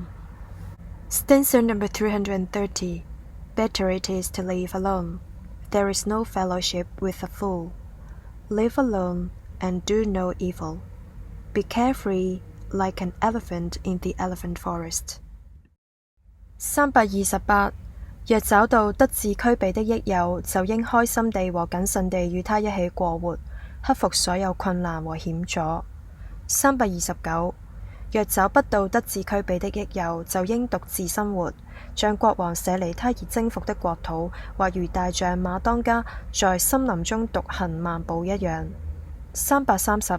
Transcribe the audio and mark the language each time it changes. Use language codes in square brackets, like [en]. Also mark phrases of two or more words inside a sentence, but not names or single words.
[en] Stanza number 330. Better it is to live alone. There is no fellowship with a fool. Live alone and do no evil. Be carefree like an elephant in the elephant forest. 328. [zh] 若找到德智俱備的益友，就應開心地和謹慎地與他一起過活，克服所有困難和險阻。329. 若找不到德智俱備的益友，就應獨自生活，像國王舍離他而征服的國土，或如大象馬當家在森林中獨行漫步一樣。330.